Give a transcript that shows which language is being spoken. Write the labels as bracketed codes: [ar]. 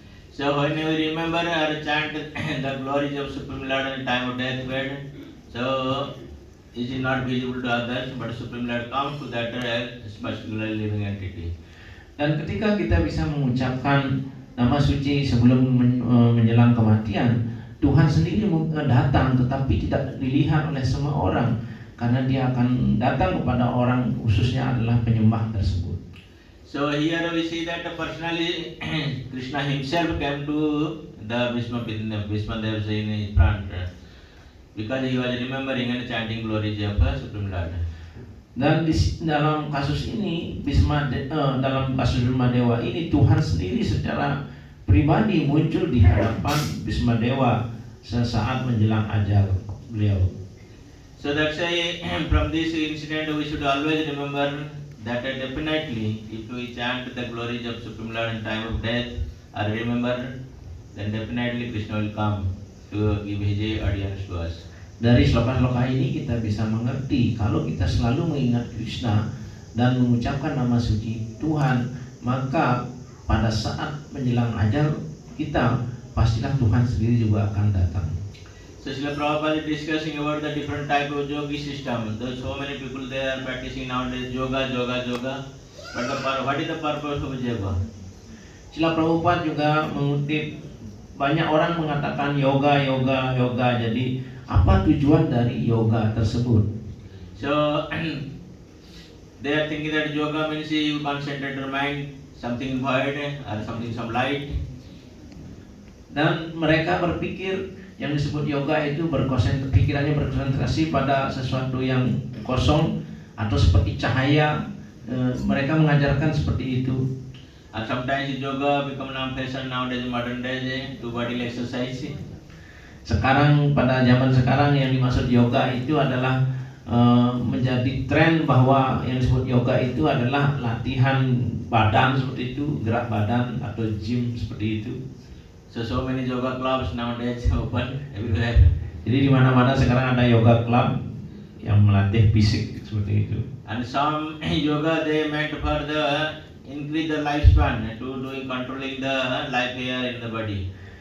[en] So when we remember or chant the glories of Supreme Lord in time of deathbed, so it is not visible to others, but Supreme Lord comes to that particular living entity. [id] Dan ketika kita bisa mengucapkan nama suci sebelum menjelang kematian, Tuhan sendiri datang, tetapi tidak dilihat oleh semua orang, karena dia akan datang kepada orang khususnya adalah penyembah tersebut. [en] So here we see that personally Krishna himself came to the Bhishma Dev in front because he was remembering and chanting glories of Supreme Lord. [id] Dan dalam kasus ini dalam kasus Bhishma Dewa ini, Tuhan sendiri secara pribadi muncul di hadapan Bhishma Dewa sesaat menjelang ajal beliau. [en] So that's why from this incident we should always remember that definitely if we chant the glories of Supreme Lord in time of death or remember, then definitely Krishna will come to give his audience to us. [id] Dari sloka-sloka ini kita bisa mengerti kalau kita selalu mengingat Krishna dan mengucapkan nama suci Tuhan, maka pada saat menjelang ajal kita, pastilah Tuhan sendiri juga akan datang. [en] So Srila Prabhupada is discussing about the different type of yogi system. There's so many people they are practicing nowadays yoga. But what is the purpose of yoga? [id] Srila Prabhupada juga mengutip, banyak orang mengatakan yoga. Jadi apa tujuan dari yoga tersebut? [en] So they are thinking that yoga means you concentrate your mind something void or some light. [id] Dan mereka berpikir yang disebut yoga itu pikirannya berkonsentrasi pada sesuatu yang kosong atau seperti cahaya. Mereka mengajarkan seperti itu. [en] And sometimes yoga become now fashion nowadays, modern days, to body exercise. [id] Sekarang pada zaman sekarang yang dimaksud yoga itu adalah menjadi tren bahwa yang disebut yoga itu adalah latihan badan seperti itu, gerak badan atau gym seperti itu. [en] So many yoga clubs nowadays open everywhere. [id] Jadi di mana-mana sekarang ada yoga club yang melatih fisik seperti itu. [en] And some yoga they meant for the increase the lifespan to doing controlling the life here in the body.